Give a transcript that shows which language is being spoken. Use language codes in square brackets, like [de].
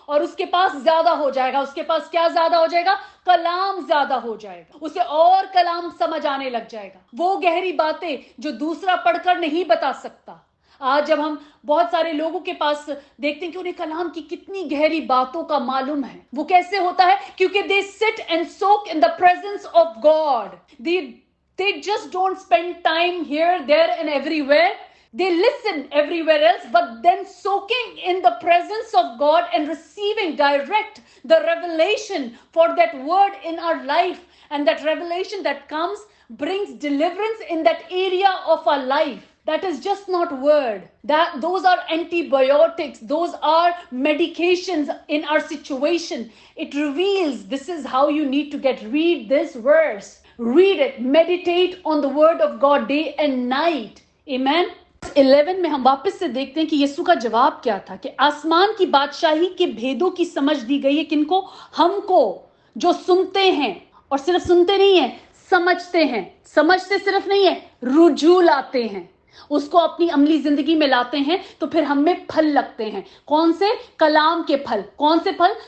[hi] और उसके पास ज्यादा हो जाएगा, उसके पास क्या ज्यादा हो जाएगा, कलाम ज्यादा हो जाएगा, उसे और कलाम समझ आने लग जाएगा, वो गहरी बातें जो दूसरा पढ़कर नहीं बता सकता। आज जब हम बहुत सारे लोगों के पास देखते हैं कि उन्हें कलाम की कितनी गहरी बातों का मालूम है, वो कैसे होता है, क्योंकि [en] They sit and soak in the presence of God, they just don't spend time here, there and everywhere. They listen everywhere else, but then soaking in the presence of God and receiving direct the revelation for that word in our life, and that revelation that comes brings deliverance in that area of our life. That is just not word. Those are antibiotics. Those are medications in our situation. It reveals this is how you need to get. Read this verse. Read it. Meditate on the word of God day and night. Amen. [hi] 11 में हम वापस से देखते हैं कि यीशु का जवाब क्या था, कि आसमान की बादशाही के भेदों की समझ दी गई है किनको, हमको जो सुनते हैं, और सिर्फ सुनते नहीं है, समझते हैं। समझते सिर्फ नहीं है, रुजू लाते हैं, उसको अपनी अमली जिंदगी में लाते हैं, तो फिर हम में फल लगते हैं। कौन से? कलाम के फल। कौन से फल?